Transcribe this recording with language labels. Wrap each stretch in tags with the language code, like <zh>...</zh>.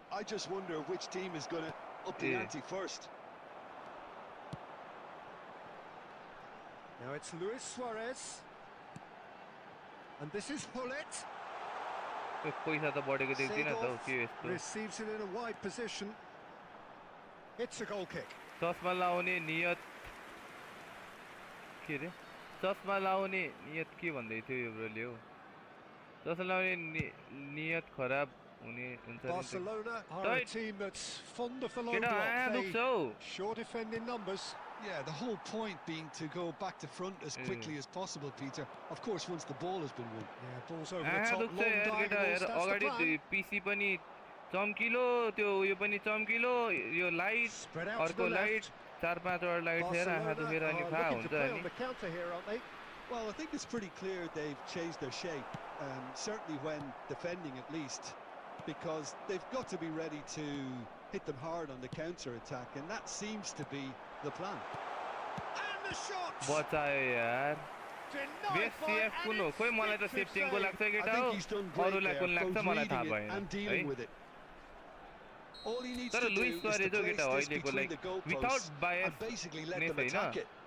<en>I just wonder which team is going to up the ante first. Now it's Luis Suarez. And this is Hullet. Seedorf receives it in a wide position. It's a goal kick.</en> <ne>चस्मा लाउने नियत के रे चस्मा लाउने नियत के भन्दै थियो यो ब्रोले हो चस्मा लाउने नियत खराब हुने हुन्छ नि</ne> <en>Barcelona are a team that's fond of the low block. They sure defend in numbers. Yeah, the whole point being to go back to front as quickly as possible, Peter. Of course, once the ball has been won. Yeah, balls over the top, long diagonals, that's the plan.</en> <ne>PC पनि चम्किलो त्यो यो पनि चम्किलो यो light अर्को light चार पाँच वटा लाइट थिएर आँखा दुखेर अनि फा हुन्छ अनि</ne> <en>Well, I think it's pretty clear they've changed their shape, certainly when defending at least, because they've got to be ready to hit them hard on the counter-attack, and that seems to be the plan. And the shot!</en> <ne>बचायो यार base CF कुन हो खोइ मलाई त सेफ्टिङको लाग्छ केटा हो अरूलाई कुन लाग्छ मलाई थाहा भएन है तर लुइस सुआरेज हो केटा अहिलेको लाइक विदाउट बायस नै छैन</ne>